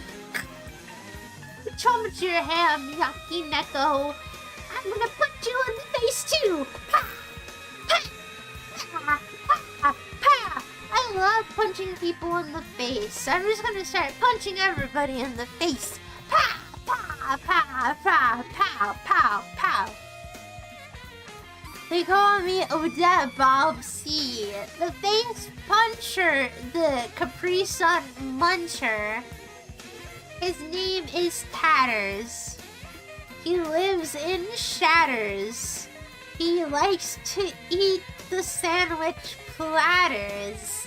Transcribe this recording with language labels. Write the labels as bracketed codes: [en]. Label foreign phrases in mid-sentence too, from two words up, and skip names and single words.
[en] Chomp your ham, Yaki Neko. I'm gonna punch you in the face too. Pa! Pa! Pa! Pa! Pa! I love punching people in the face. I'm just gonna start punching everybody in the face. Pa! Pa! Pa! Pa! Pow! Pow! Pow! They call me Odette Bobbsey, the face puncher, the Capri Sun muncher. His name is Tatters. He lives in Shatters. He likes to eat the sandwich platters.